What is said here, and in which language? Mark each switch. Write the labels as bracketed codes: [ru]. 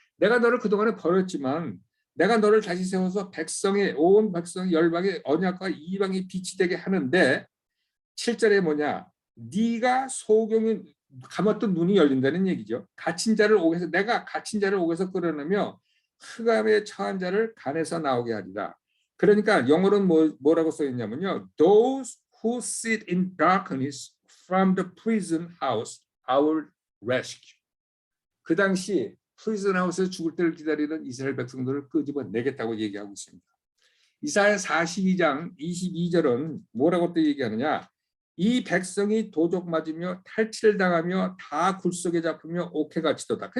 [ko] 내가 너를 그동안에 버렸지만 내가 너를 다시 세워서 백성의 온 백성의 열방의 언약과 이방의 빛이 되게 하는데 7절에 뭐냐? 네가 소경이 감았던 눈이 열린다는 얘기죠. 갇힌 자를 옥에서 내가 갇힌 자를 옥에서 끌어내며 흑암에 처한 자를 간에서 나오게 하리라. 그러니까 영어로는 뭐라고 써 있냐면요. [en] Those who sit in darkness from the prison house, I will rescue. [ko] 그 당시 프리즌 하우스에서 죽을 때를 기다리는 이스라엘 백성들을 끄집어내겠다고 얘기하고 있습니다. 이사야 42장 22절은 뭐라고 또 얘기하느냐? 이 백성이 도적 맞으며 탈취를 당하며 다 굴속에 잡히며 옥에 갇히도다.